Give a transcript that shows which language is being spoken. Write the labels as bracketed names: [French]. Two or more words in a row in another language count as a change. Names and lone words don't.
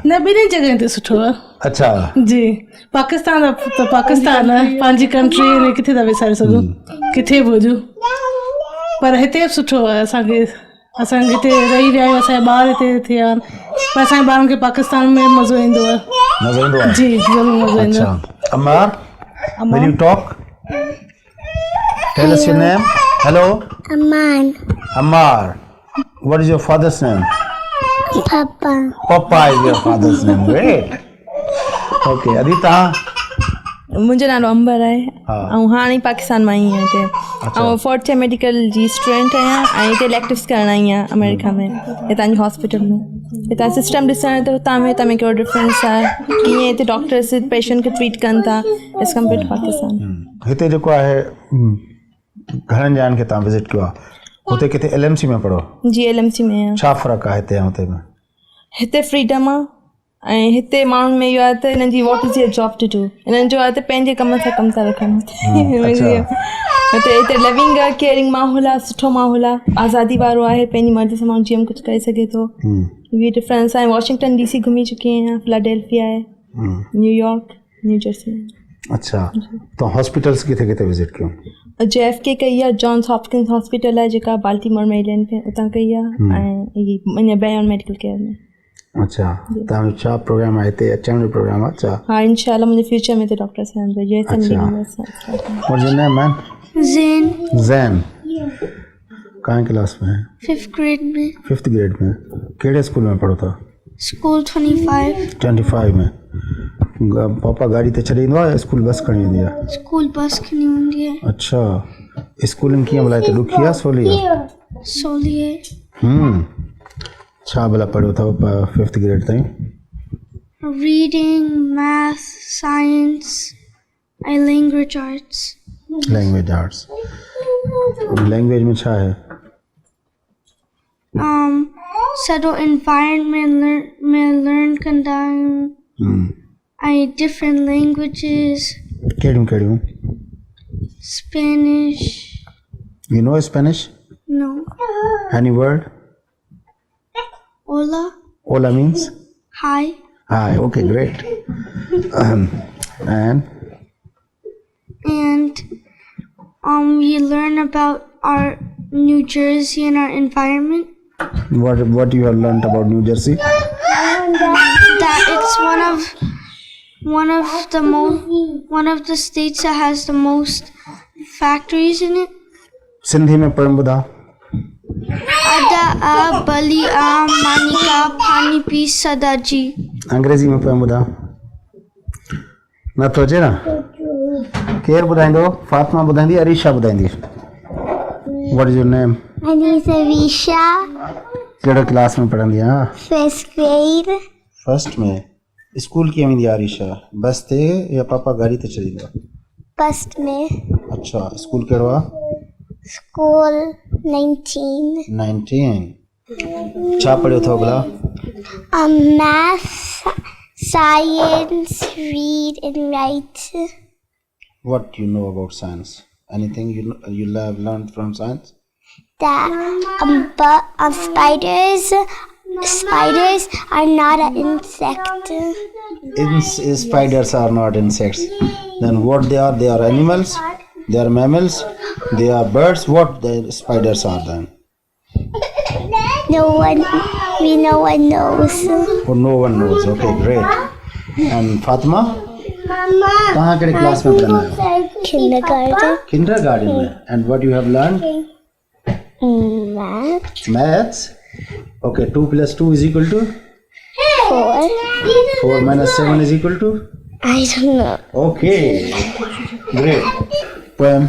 [Sindhi] न, ॿिन्ही जॻहियुनि ते सुठो आहे। अच्छा जी, पाकिस्तान त पाकिस्तान आहे, पंहिंजी कंट्री, किथे था विसारे सघूं, किथे बि हुजूं, पर हिते बि सुठो आहे। असांखे हिते रही विया आहियूं, असांजा ॿार हिते थिया आहिनि, पर असांजे ॿारनि खे पाकिस्तान में मज़ो ईंदो आहे। मज़ो ईंदो आहे? जी ज़रूरु मज़ो ईंदो आहे। अमार, [English] will you talk? Tell us your name. Hello. Aman. Ammar. What is your father's name? Papa. Papa is your father's name. Great. Okay. Adita. [Sindhi] मुंहिंजो नालो अंबर आहे ऐं हाणे पाकिस्तान मां आई आहियां हिते। ऐं 4th मेडिकल जी स्टूडेंट आहियां ऐं हिते इलेक्टिव्स करण आई आहियां अमेरिका में, हितां जी हॉस्पिटल में। हितां सिस्टम ॾिसण त हुतां में कहिड़ो डिफरेंस आहे, कीअं हिते डॉक्टर्स पेशेंट खे ट्रीट कनि था [English] as compare to Pakistan. [Sindhi] हिते जेको आहे घणनि ॼणनि खे तव्हां विज़िट कयो आहे? हुते किथे LMC में पढ़ो? जी LMC में आहियां। छा फ़र्क़ु आहे हिते ऐं हुते में? हिते फ्रीडम आहे ऐं हिते माण्हुनि में इहो आहे त हिननि जी [English] what is your job to do, [Sindhi] हिननि जो आहे त पंहिंजे कम सां कमु था रखनि। हिते लिविंग आहे, केयरिंग माहौल आहे, सुठो माहौल आहे, आज़ादी वारो आहे, पंहिंजी मर्ज़ी सां माण्हू जीअं कुझु करे सघे थो। इहे डिफरेंस आहे। वॉशिंगटन DC घुमी चुकी आहियां, फिलाडेल्फिया आहे, न्यूयॉर्क, न्यू जर्सी। अच्छा, तो हॉस्पिटल्स किथे किथे विज़िट कयो? JFK कई आहे, जॉन्स हॉपकिंस हॉस्पिटल आहे जेका बाल्टीमोर मेरीलैंड में, उतां कई आहे, ऐं बेयन मेडिकल केयर में। अच्छा, तव्हांजो छा प्रोग्राम आहे हिते अचण जो प्रोग्राम आहे छा? हाँ, इंशाल्लाह मुंहिंजे फ्यूचर में त डॉक्टर थियणु घुरिजे। [English] What's your name, man? Zain. Zain. [Hindi] कहाँ क्लास में? [Sindhi] 5th grade में। 5th ग्रेड में। केड़े स्कूल में पढ़ो था? [English] School 25। [Sindhi] 25 में। पापा गाड़ी ते छॾे ईंदो आहे, स्कूल बस खणी वेंदी आहे? स्कूल बस खणी वेंदी आहे। अच्छा, स्कूलिंग कीअं भला हिते ॾुखी आहे सवली आहे? सवली आहे। छा भला पढ़ियो अथव 5th ग्रेड ताईं? [English] Reading, math, science, and language arts. Language arts. Language [Sindhi] में छा है? सॼो environment में learn कंदा आहियूं। ऐं [English] different languages, [Sindhi] कहिड़ियूं कहिड़ियूं? [English] Spanish. You know Spanish? No. Any word? Hola. Hola means? Hi. Hi, okay, great. And We learn about our New Jersey and our environment. what you have learned about New Jersey? That it's one of the states that has the most factories in it. [Sindhi] सिंधी में पोएम ॿुधा. Ada a bali a manika pani pi sadaji. अंग्रेजी में पोएम ॿुधा. नथो अचे न? केरु ॿुधाईंदो? फातिमा ॿुधाईंदी, अरीशा ॿुधाईंदी. [English] What is your name? My name is Arisha, [Sindhi] कहिड़े क्लास में पढ़ंदी आहे? [English] 1st grade. [Sindhi] फर्स्ट में. स्कूल कीअं वेंदी आहे अरीशा? बस ते या पापा गाड़ी ते छॾींदो आहे? First में. अच्छा, स्कूल कहिड़ो आहे? [English] School 19. [Sindhi] 19. छा पढ़ियो अथव भला? [English] Math, science, read and write. What you know about science? Anything you have learned from science? That spiders are not an insect. Spiders are not insects. Then what they are? They are animals. They are mammals. They are birds. What the spiders are then? No one knows. Oh, no one knows. Okay, great. And Fatima? [Hindi] कहाँ के क्लास में पढ़ना है? [English] Kindergarten. [Sindhi] Kindergarten में. [English] And what you have learned? Math. Maths. Okay, 2 plus 2 is equal to? 4. 4 minus 7 is equal to? I don't know. Okay, great. Poem.